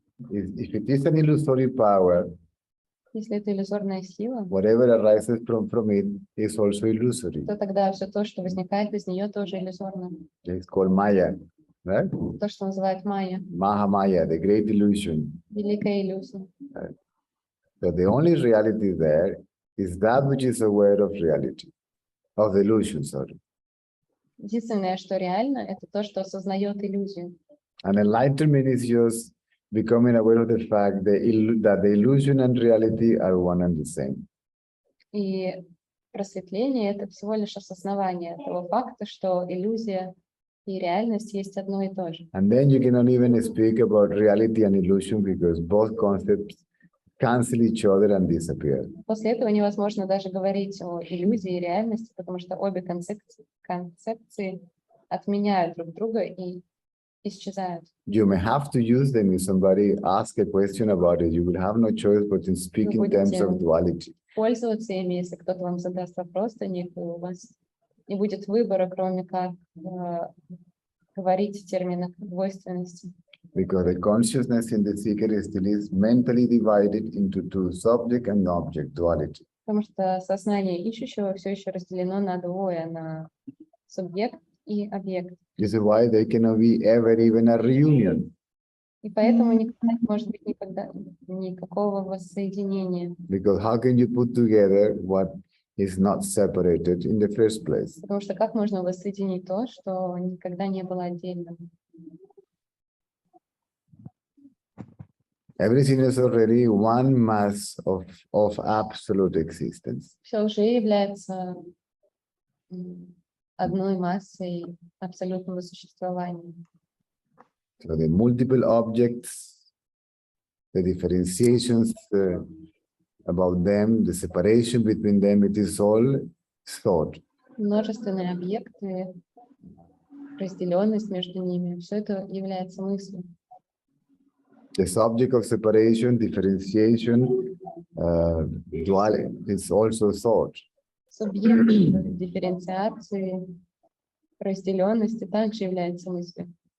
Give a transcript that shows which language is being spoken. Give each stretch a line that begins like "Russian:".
English: If it is an illusory power,
Russian: Если это иллюзорная сила,
English: whatever arises from it is also illusory.
Russian: то тогда все то, что возникает из нее, тоже иллюзорно.
English: It's called Maya, right?
Russian: То, что называют майя,
English: Mahamaya, the great illusion.
Russian: великая иллюзия.
English: So the only reality there is that which is aware of reality, of the illusion, sorry.
Russian: Единственное, что реально, это то, что осознает иллюзию.
English: And enlightenment is just becoming aware of the fact that the illusion and reality are one and the same.
Russian: И просветление — это всего лишь осознавание того факта, что иллюзия и реальность есть одно и то же.
English: And then you cannot even speak about reality and illusion because both concepts cancel each other and disappear.
Russian: После этого невозможно даже говорить о иллюзии и реальности, потому что обе концепции отменяют друг друга и исчезают.
English: You may have to use them if somebody asks a question about it. You will have no choice but to speak in terms of duality.
Russian: Пользоваться ими, если кто-то вам задаст вопрос о них, у вас не будет выбора, кроме как говорить в терминах двойственности.
English: Because the consciousness in the seeker still is mentally divided into two, subject and object, duality.
Russian: Потому что сознание ищущего все еще разделено на двое, на субъект и объект.
English: This is why there cannot be ever even a reunion.
Russian: И поэтому никогда не может быть никакого воссоединения.
English: Because how can you put together what is not separated in the first place?
Russian: Потому что как можно воссоединить то, что никогда не было отдельным?
English: Everything is already one mass of absolute existence.
Russian: Все уже является одной массой абсолютного существования.
English: So the multiple objects, the differentiations about them, the separation between them, it is all thought.
Russian: Множественные объекты, разделенность между ними, все это является мыслью.
English: The subject of separation, differentiation, duality is also thought.
Russian: Субъект дифференциации, разделенности также является мыслью.